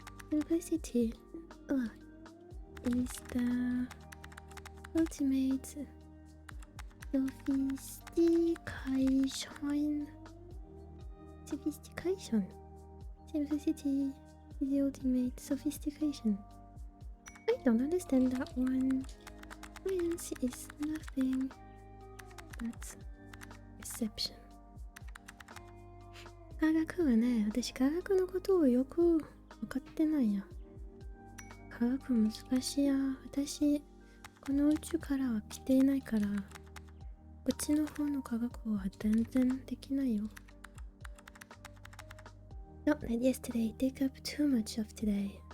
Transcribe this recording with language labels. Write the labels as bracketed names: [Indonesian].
[English] Simplicity, look, is the ultimate sophistication. Sophistication. Simplicity is the ultimate sophistication. I don't understand that one. Science is nothing but exception. [Japanese] 科学はね、私科学のことをよく分かってないや。科学難しいや。私、この宇宙からは来ていないから、こっちの方の科学は全然できないよ。 [English] Don't let yesterday take up too much of today.